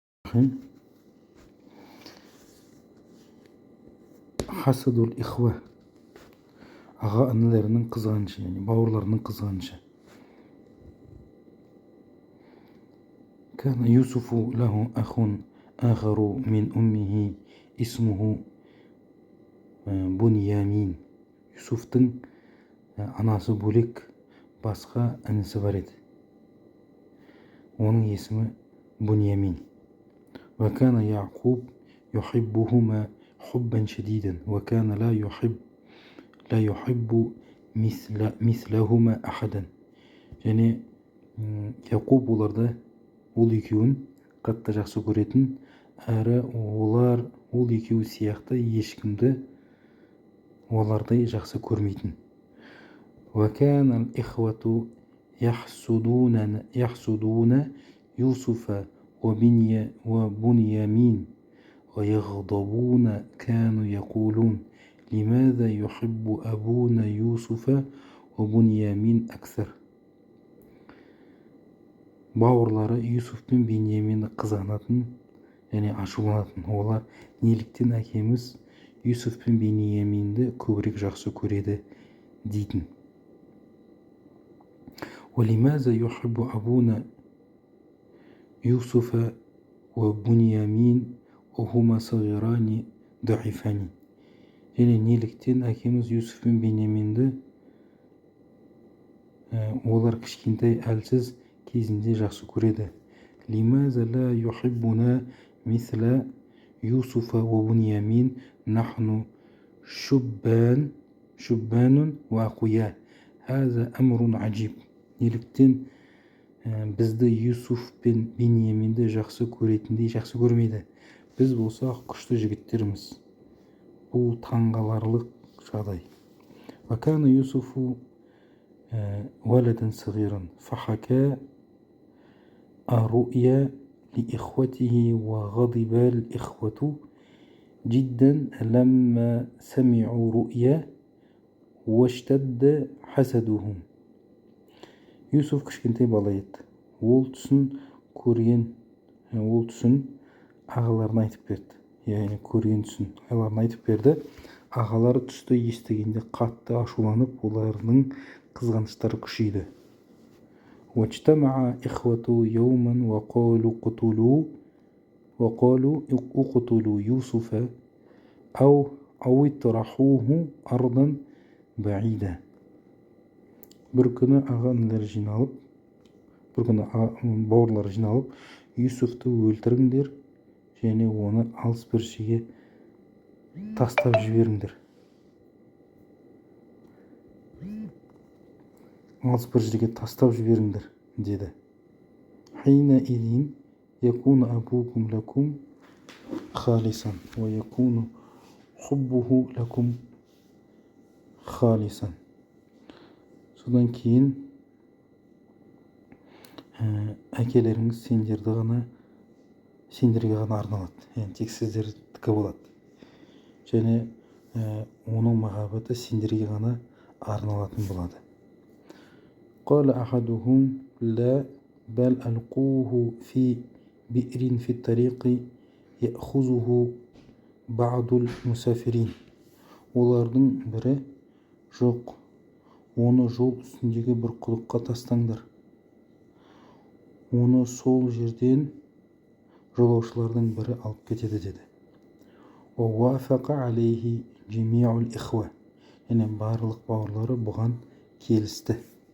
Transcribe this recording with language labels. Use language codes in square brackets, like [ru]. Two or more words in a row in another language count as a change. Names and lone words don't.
[ar] حسد الإخوة. [kk] Аға інілерінің қызғанышы, яғни бауырларының қызғанышы. [ar] كان يوسف له أخ آخر من أمه اسمه بنيامين. [kk] Юсуфтың анасы бөлек басқа інісі бар еді. Оның есімі Буньямин. [ar] وكان يعقوب يحبهما حبا شديدا وكان لا يحب مثلهما أحدا. [kk] Және Яқуб оларды, ол екеуін қатты жақсы көретін, әрі ол екеуі сияқты ешкімді олардай жақсы көрмейтін. [ar] وكان الإخوة يحسدون يوسف وبنيامين ويغضبون. كانوا يقولون لماذا يحب أبونا يوسف وبنيامين أكثر. [kk] Бауырлары Юсуф пен Беньяминді қызғанатын, және ашуланатын. Олар неліктен әкеміз Юсуф пен Беньяминді көбірек жақсы көреді дейтін. [ar] ولماذا يحب أبونا يوسف وبنيامين وهما صغيران ضعيفان. [kk] Және неліктен әкеміз Юсуф пен Беньяминді олар кішкентай әлсіз кезінде жақсы көреді. [ar] لماذا لا يحبنا مثل يوسف وبنيامين نحن شبان وأقوياء. هذا أمر عجيب. [kk] Неліктен бізді Юсуф пен Беньяминді жақсы көретіндей жақсы көрмейді? Біз болсақ күшті жігіттерміз. Бұл таңғаларлық жағдай. [ar] وكان يوسف ولدا صغيرا فحكى الرؤيا لإخوته وغضب الإخوة جدا لما سمعوا رؤيا واشتد حسدهم. [kk] Юсуф кішкентай бала еді. Ол түсін ағаларына айтып берді. Яғни көрген түсін ағаларына айтып берді. Ағалары түсті естігенде қатты ашуланып, олардың қызғаныштары күшейді. [ar] واجتمع إخوة يوما وقالوا اقتلوا يوسف أو اطرحوه أرضا بعيدة. [kk] Бір күні бауырлар жиналып, Юсуфты өлтіріңдер және оны алыс бір жерге тастап жіберіңдер. Деді. [ar] حينئذ يكون أبوكم لكم خالصا ويكون حبه لكم خالصا. [kk] Содан кейін әкелеріңіз сендерге ғана арналады. Яғни тек сіздердікі болады. Және оның махаббаты сендерге ғана арналатын болады. [ar] قال أحدهم لا بل ألقوه في بئر في الطريق يأخذه بعض المسافرين. [kk] Олардың бірі жоқ, оны жол үстіндегі бір құдыққа тастаңдар. Оны сол жерден жолаушылардың бірі алып кетеді деді. [ar] ووافق عليه جميع الإخوة. [kk] Барлық бауырлары бұған келісті.